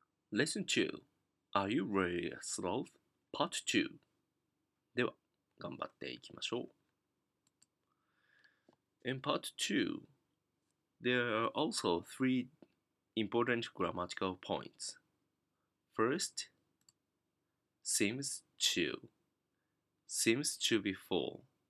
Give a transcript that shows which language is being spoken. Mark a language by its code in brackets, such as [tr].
[en] Lesson 2 Are you really a sloth? [ja] Part 2では頑張っていきましょう。 [en] In part 2, there are also three important grammatical points. First, seems to be full.